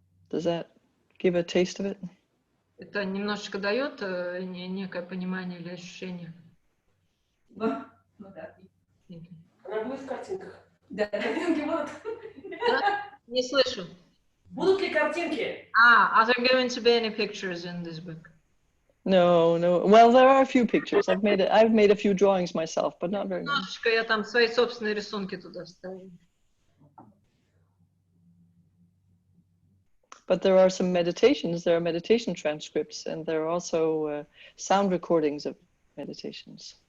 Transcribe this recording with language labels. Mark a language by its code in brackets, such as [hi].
[en] Does that give a taste of it? [ru] Это немножечко дает некое понимание или ощущение. Ну да. Она будет в картинках. Да, картинки будут. Не слышу. Будут ли картинки? [en] Are there going to be any pictures in this book? No, no. Well, there are a few pictures. I've made a few drawings myself, but not very many. [ru] Немножечко я там свои собственные рисунки туда вставила. [en] But there are some meditations. There are meditation transcripts, and there are also sound recordings of meditations.